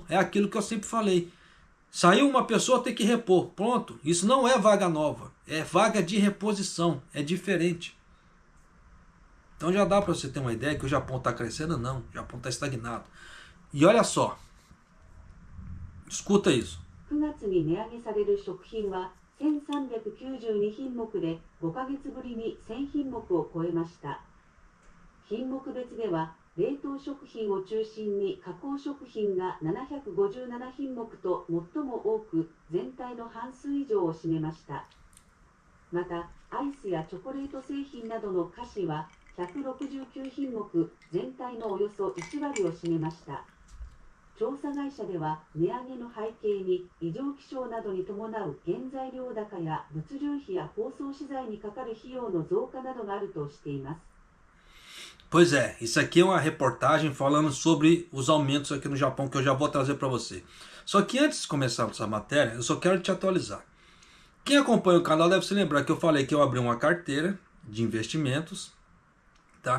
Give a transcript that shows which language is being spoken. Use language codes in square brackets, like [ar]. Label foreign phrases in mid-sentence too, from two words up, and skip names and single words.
[pt] É aquilo que eu sempre falei. Saiu uma pessoa, tem que repor. Pronto. Isso não é vaga nova. É vaga de reposição. É diferente. Então já dá para você ter uma ideia que o Japão está crescendo? Não. O Japão está estagnado. E olha só. Escuta isso. [ja] 9 月に値上げされる食品は1392品目で5ヶ月ぶりに1000品目を超えました。品目別では冷凍食品を中心に加工食品が757品目と最も多く全体の半数以上を占めました。またアイスやチョコレート製品などの菓子は169品目全体のおよそ1割を占めました。調査会社では値上げの背景に異常気象などに伴う原材料高や物流費や包装資材にかかる費用の増加などがあるとしています。 [pt] Pois é, isso aqui é uma reportagem falando sobre os aumentos aqui no Japão que eu já vou trazer para você. Só que antes de começar essa matéria, eu só quero te atualizar. Quem acompanha o canal deve se lembrar que eu falei que eu abri uma carteira de investimentos, tá?